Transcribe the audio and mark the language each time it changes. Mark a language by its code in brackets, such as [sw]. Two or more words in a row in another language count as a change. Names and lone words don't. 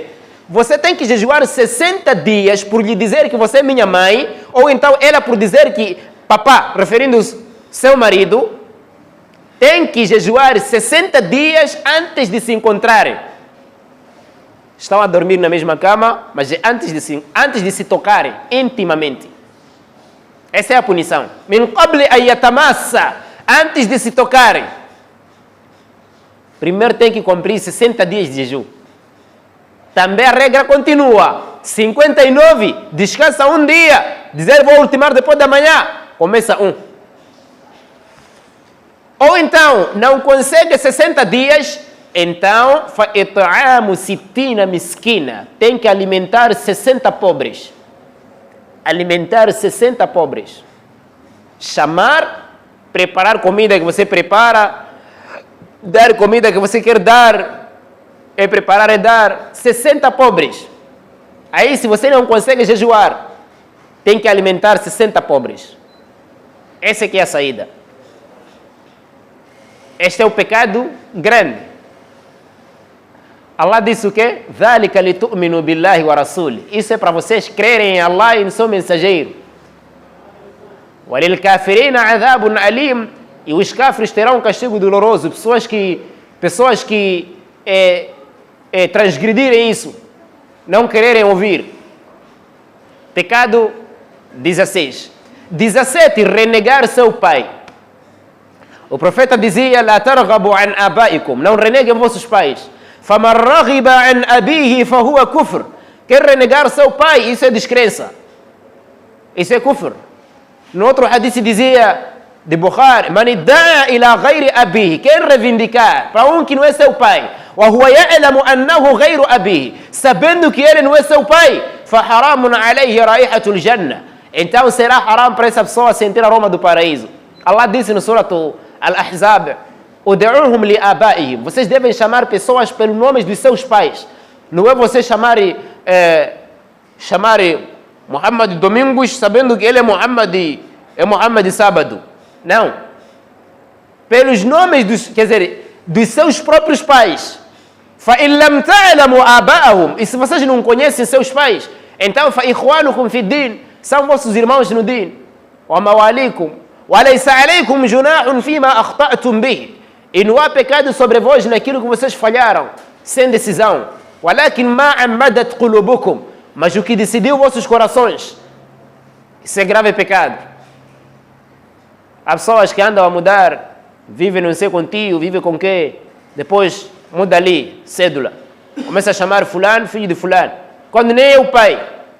[pt] Você tem que jejuar 60 dias por lhe dizer que você é minha mãe, ou então ela por dizer que papá, referindo-se seu marido, tem que jejuar 60 dias antes de se encontrarem. Estão a dormir na mesma cama, mas antes de se tocarem intimamente. Essa é a punição. [ar] من قبل أن يتماسا, [pt] antes de se tocarem. Primeiro tem que cumprir 60 dias de jejum. Também a regra continua. 59, descansa um dia. Dizer vou ultimar depois da manhã, começa 1. Ou então, não consegue 60 dias, então, [ar] فإطعام ستين مسكينا. [pt] Tem que alimentar 60 pobres. Alimentar 60 pobres. Chamar, preparar comida que você prepara, dar comida que você quer dar, é preparar e dar 60 pobres. Aí, se você não consegue jejuar, tem que alimentar 60 pobres. Essa aqui é a saída. Este é o pecado grande. Allah disse o quê? [ar] ذَلِكَ لِتُؤْمِنُوا بِاللَّهِ وَرَسُولِهِ. [pt] Isso é para vocês crerem em Allah e no seu mensageiro. [ar] وَلِلْكَافِرِينَ عَذَابٌ أَلِيمٌ. [pt] E os cáfiros terão um castigo doloroso. Pessoas que transgredirem isso, não quererem ouvir. Pecado 16. 17. Renegar seu pai. O profeta dizia: [ar] "لا ترغبوا عن آبائكم", [pt] não reneguem vossos pais. [ar] "فمن رغب عن أبيه فهو كفر", [pt] quem renegar seu pai, isso é descrença, isso é kufr. No outro hadith dizia de Bukhari: [ar] "من ادعى إلى غير أبيه", [pt] quem reivindicar para um que não é seu pai, [ar] "وهو يعلم أنه غير أبيه", [pt] sabendo que ele não é seu pai, [ar] "فحرام عليه رائحة الجنة", [pt] então será haram para essa pessoa sentir a aroma do paraíso. Allah disse no Surah Al-Ahzab: [ar] "ادعوهم لآبائهم", [pt] vocês devem chamar pessoas pelos nomes dos seus pais. Não é você chamar Muhammad Domingos sabendo que ele é Muhammad sábado. Não. Pelos nomes dos seus próprios pais. [ar] فَإِنْ لَمْ تَعْلَمُوا آبَاءَهُمْ. [pt] E se vocês não conhecem seus pais, então [ar] فَإِخْوَانُكُمْ فِي الدِّينِ, [pt] são vossos irmãos no din. [ar] وَمَوَالِيكُمْ وَلَيْسَ عَلَيْكُمْ جُنَاحٌ فِيمَا أَخْطَأْتُمْ بِهِ. [pt] E não há pecado sobre vós naquilo que vocês falharam, sem decisão. [ar] وَلَكِنْ مَا عَمَّدَتْ قُلُوبُكُمْ. [pt] Mas o que decidiu vossos corações, isso é grave pecado. Há pessoas que andam a mudar, vivem não sei com tio, vivem com quê, depois muda ali, cédula. Começa a chamar fulano, filho de fulano, quando nem é o pai.